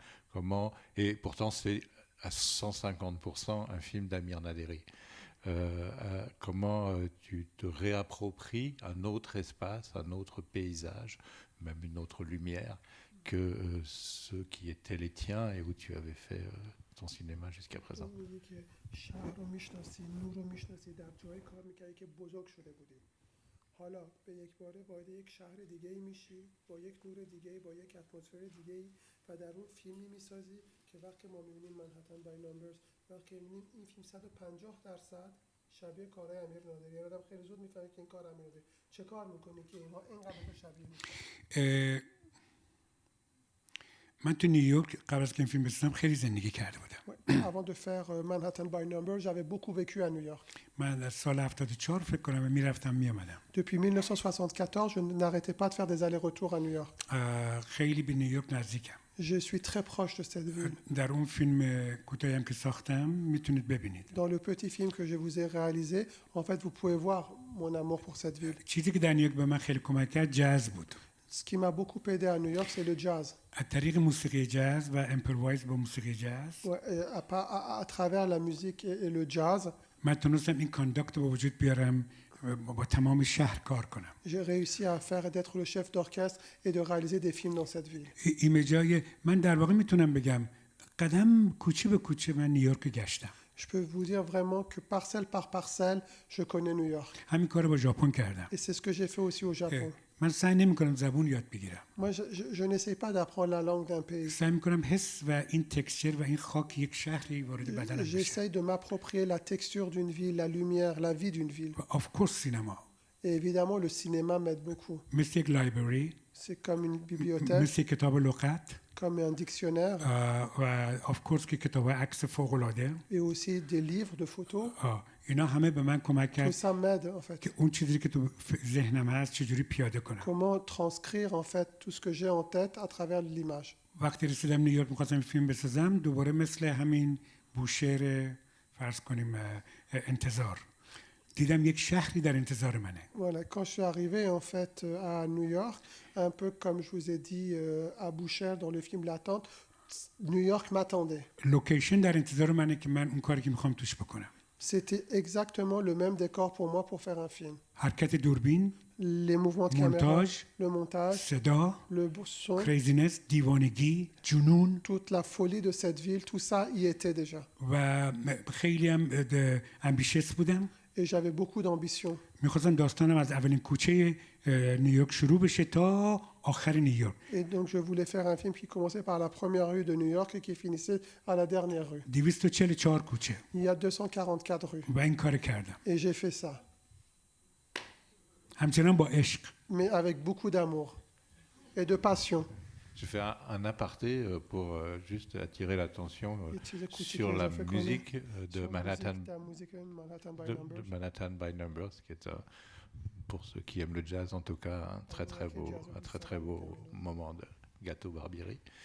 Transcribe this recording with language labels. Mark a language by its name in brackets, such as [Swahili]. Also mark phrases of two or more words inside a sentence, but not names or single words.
[French] Et pourtant, c'est à 150% un film d'Amir Naderi. Comment tu te réappropries un autre espace, un autre paysage, même une autre lumière que ceux qui étaient les tiens et où tu avais fait ton cinéma jusqu'à présent. [Persian] حالا به یک باره وارد یک شهر دیگه‌ای میشی با یک نور دیگه‌ای با یک اتمسفر دیگه‌ای و در اون فیلمی میسازی که وقتی ما می‌بینیم منهتن بای نامبرز وقتی می‌بینیم این فیلم 150% شبیه کارهای امیر نادری آدم خیلی زود میفهمه که این کار امیر نادری چه کار می‌کنی که اینها اینقدر شبیه میشن. من تو نیویورک قبل از که این فیلم بسازم خیلی زندگی کرده بودم. [French] Avant de faire Manhattan by Numbers, j'avais beaucoup vécu à New York. [Persian] من از سال 74 فکر کنم میرفتم میامدم. [French] Depuis 1974, je n'arrêtais pas de faire des allers-retours à New York. [Persian] خیلی به نیویورک نزدیکم. [French] Je suis très proche de cette ville. [Persian] در اون فیلم کوتاهی هم که ساختم میتونید ببینید. [French] Dans le petit film que je vous ai réalisé, en fait, vous pouvez voir mon amour pour cette ville. [Persian] چیزی که در نیویورک به من خیلی کمک کرد جاز بود. [French] Ce qui m'a beaucoup aidé à New York, c'est le jazz. [Persian] از طریق موسیقی جاز و امپروایز با موسیقی جاز. [French] À travers la musique et le jazz. [Persian] من تونستم این کانداکت رو به وجود بیارم با تمام شهر کار کنم. [French] J'ai réussi à faire d'être le chef d'orchestre et de réaliser des films dans cette ville. [Persian] ایمیجای من در واقع میتونم بگم قدم کوچه به کوچه من نیویورک گشتم. [French] Je peux vous dire vraiment que parcelle par parcelle, je connais New York. [Persian] همین کارو با ژاپن کردم. [French] Et c'est ce que j'ai fait aussi au Japon. [Persian] من سعی نمی‌کنم زبون یاد بگیرم. [French] Moi, je n'essaie pas d'apprendre la langue d'un pays. [Persian] سعی می‌کنم حس و این تکسچر و این خاک یک شهری وارد بدنم بشه. [French] J'essaie de m'approprier la texture d'une ville, la lumière, la vie d'une ville. [English] Of course سینما. [French] Et évidemment, le cinéma m'aide beaucoup. [Persian] مثل یک لایبرری. [French] C'est comme une bibliothèque. [Persian] مثل کتاب لغت. [French] Comme un dictionnaire. [Persian] و [English] of course [Persian] که کتاب عکس فوق‌العاده. [French] Et aussi des livres de photos. [Persian] اینا همه به من کمک کرد. [French] Tout ça m'aide en fait. [Persian] که اون چیزی که تو ذهنم هست چجوری پیاده کنم. [French] Comment transcrire en fait tout ce que j'ai en tête à travers l'image. [Persian] وقتی رسیدم نیویورک می‌خواستم فیلم بسازم دوباره مثل همین بوشهر فرض کنیم انتظار. دیدم یک شهری در انتظار منه. [French] Voilà, quand je suis arrivé en fait à New York, un peu comme je vous ai dit à Boucher dans le film L'attente, New York m'attendait. [Persian] لوکیشن در انتظار منه که من اون کاری که می‌خوام توش بکنم. [French] C'était exactement le même décor pour moi pour faire un film. [Persian] حرکت دوربین، [French] Les mouvements de caméra, le montage, [Persian] صدا، [French] le son, [Persian] کریزینس، دیوانگی، جنون. [French] toute la folie de cette ville, tout ça y était déjà. [Persian] و خیلی هم امبیشس بودم. [French] Et j'avais beaucoup d'ambition. [Persian] می‌خواستم داستانم از اولین کوچه نیویورک شروع بشه تا آخر نیویورک. [French] Et donc je voulais faire un film qui commençait par la première rue de New York et qui finissait à la dernière rue. [Persian] 244 کوچه. [French] Il y a 244 rues. [Persian] و این کار کردم. [French] Et j'ai fait ça. [Persian] همچنان با عشق. [French] Mais avec beaucoup d'amour et de passion. Je fais un aparté pour juste attirer l'attention sur la musique de Manhattan by Numbers, qui est pour ceux qui aiment le jazz, en tout cas, un très beau moment de Gato Barbieri.